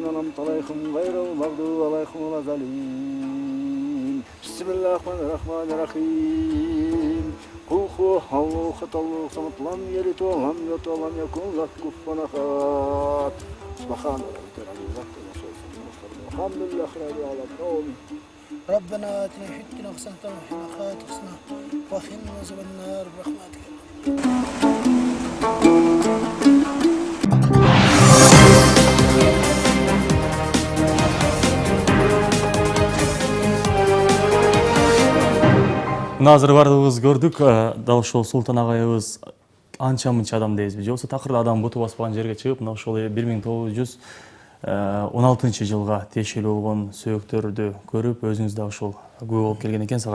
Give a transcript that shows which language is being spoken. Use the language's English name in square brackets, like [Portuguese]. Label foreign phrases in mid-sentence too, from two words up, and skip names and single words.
[Arabic] أنعمت عليهم غير المغضوب عليهم ولا الضالين بسم الله الرحمن الرحيم قل هو الله أحد الله الصمد لم يلد ولم يولد ولم يكن له كفوا أحد سبحان ربك رب العزة عما يصفون والحمد لله رب العالمين ربنا آتنا في الدنيا حسنة وفي الآخرة حسنة وقنا عذاب النار برحمتك. [Kyrgyz] Назыр бардығыз көрдік, дал ошол Султан агайыбыз анча мынча адам дейбизби же болбосо такырда адам буту баспаган жерге чыгып, мына ошол 1916 жылга тиешелүү болгон сөөктөрдү көрүп, өзүңүз да ошол күбө болуп келген экенсиз агай.